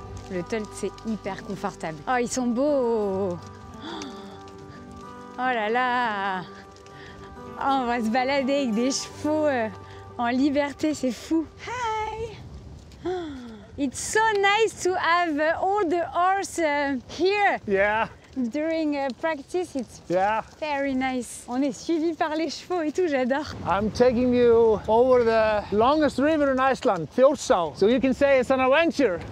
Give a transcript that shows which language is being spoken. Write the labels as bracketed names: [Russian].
[French] Le tolt, c'est hyper confortable. Oh, ils sont beaux! Oh là là! Oh, on va se balader avec des chevaux en liberté, c'est fou. [English] Hi! Oh, it's so nice to have all the horse here. Yeah. During practice, it's very nice. [French] On est suivi par les chevaux et tout, j'adore. [English] I'm taking you over the longest river in Iceland, Þjórsá. So you can say it's an adventure.